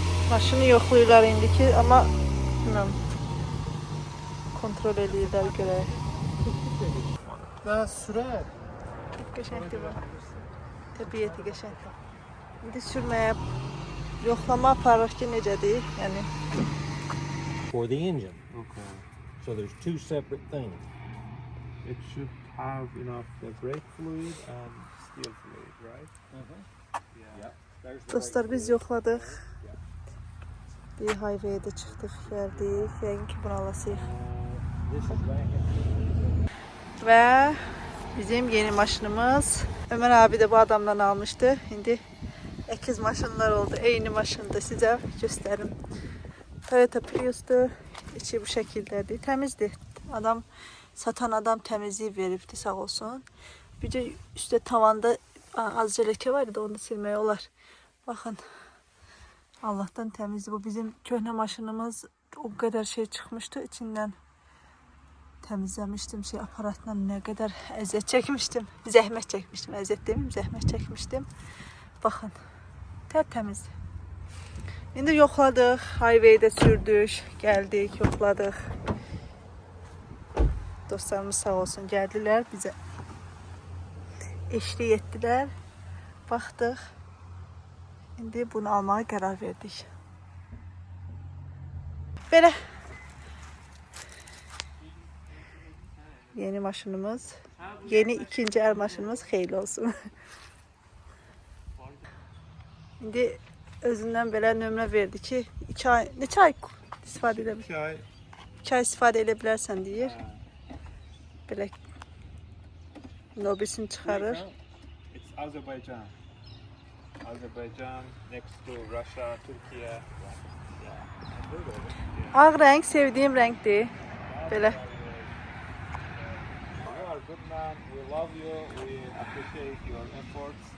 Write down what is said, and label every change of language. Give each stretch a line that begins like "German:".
Azerbaijani: Maşını yoxlayırlar indiki, amma bilmirəm. Kontrol edirlər görək. Və sürət. Çox qəşəngdir bu. Təbiəti qəşəngdir. İndi sürməyə yoxlama aparırıq ki, necədir? Yəni
English: for the engine. Okay. So there's two separate things. It should have enough brake fluid and steel fluid, right? Yep. There's the
Azerbaijani: dostlar biz yoxladıq. Bir highway'də çıxdıq, gəldik. Yəqin ki, bunu alasıyıq.
English: This is back.
Azerbaijani: Və bizim yeni maşınımız.
Turkish: Ömer abi de bu adamdan almıştı.
Azerbaijani: İndi əkiz maşınlar oldu. Eyni maşında sizə göstərim. Toyota Prius'dur. İçi bu şəkildədir. Təmizdir. Adam, satan adam təmizliyi veribdi, sağ olsun. Bir de üstə tavanda azca ləkə var idi, onu da silməyə olar. Baxın. Allah'tan təmizdir. Bu bizim köhnə maşınımız. O qədər şey çıxmışdı içindən.
Turkish: Temizlemiştim aparatla, ne kadar əziyyət çekmiştim.
Azerbaijani: Zəhmət çekmiştim. Əziyyət demeyeyim, zəhmət çekmiştim. Bakın. Tertemizdi. İndi yoxladıq. Highway'də sürdük. Gəldik, yoxladıq. Dostlarımız sağ olsun gəldilər bizə. Eşlik etdilər. Baxdıq. İndi bunu almağa qərar verdik. Belə. Yeni maşınımız, yeni ikinci el maşınımız xeyirli olsun. İndi özündən belə nömrə verdi ki, 2 ay, neçə ay istifadə edə 2 ay. 2 ay istifadə edə bilərsən deyir. Belə nobisini çıxarır.
English: It's Azerbaijan. Azerbaijan next to Russia, Turkey.
Azerbaijani: Ağ rəng sevdiyim rəngdir. Belə.
English: You are a good man. We love you. We appreciate your efforts.